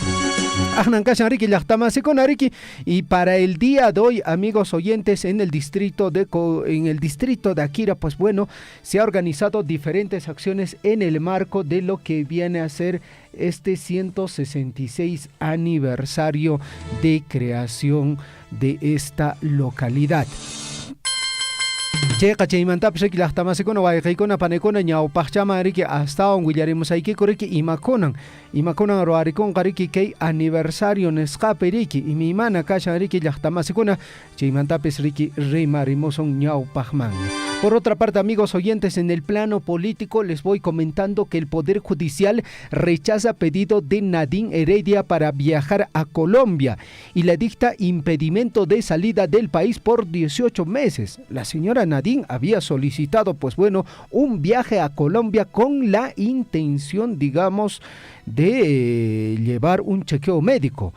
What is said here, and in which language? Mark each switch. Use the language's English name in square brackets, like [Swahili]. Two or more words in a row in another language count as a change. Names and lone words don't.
[Spanish] Y para el día de hoy, amigos oyentes, en el distrito de Akira, pues bueno, se ha organizado diferentes acciones en el marco de lo que viene a ser este 166 aniversario de creación de esta localidad. [Quechua] Che qachaymanta psheki llaqtamasikuuna wayqaykuna panikuna ñawpaqchama riki astawan willarimusaykiku riki imakunan ruwarikunqa riki kay aniversario nisqapi riki imimana kashan riki llaqtamasikuna chaymantapis riki rimarimusun ñawpaqmanmi. [Spanish] Por otra parte, amigos oyentes, en el plano político les voy comentando que el Poder Judicial rechaza pedido de Nadine Heredia para viajar a Colombia y le dicta impedimento de salida del país por 18 meses. La señora Nadine había solicitado, pues bueno, un viaje a Colombia con la intención, digamos, de llevar un chequeo médico.